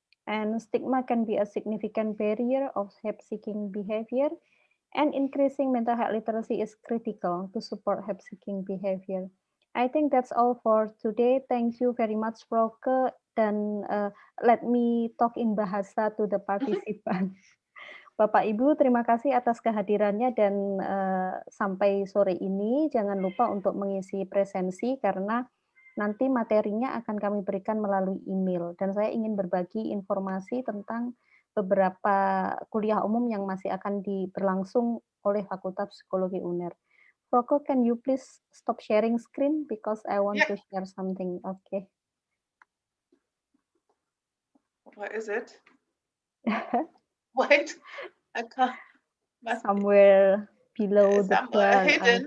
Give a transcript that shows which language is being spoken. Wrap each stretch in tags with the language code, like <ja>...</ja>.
<en>And stigma can be a significant barrier of help-seeking behavior. And increasing mental health literacy is critical to support help-seeking behavior. I think that's all for today. Thank you very much, Frauke. Dan let me talk in bahasa to the participant.</en> <id>Bapak Ibu, terima kasih atas kehadirannya dan sampai sore ini jangan lupa untuk mengisi presensi karena nanti materinya akan kami berikan melalui email dan saya ingin berbagi informasi tentang beberapa kuliah umum yang masih akan berlangsung oleh Fakultas Psikologi UNER.</id> <en>Frauke, can you please stop sharing screen because I want to share something. Okay. What is it? Wait, I can't. Somewhere below the bar, hidden.</en>